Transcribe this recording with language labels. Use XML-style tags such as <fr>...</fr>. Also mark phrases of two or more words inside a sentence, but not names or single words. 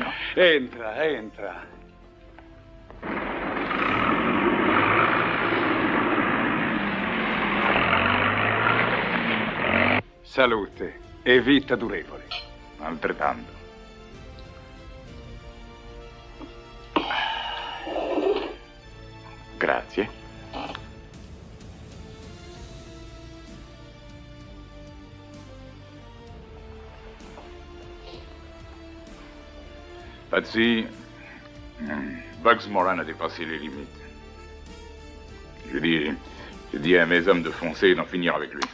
<it>Entra, entra. Salute e vita durevole. Altrettanto. Grazie.</it> <fr>Patsy, Bugs Moran a dépassé les limites. Je dis à mes hommes de foncer et d'en finir avec lui.</fr>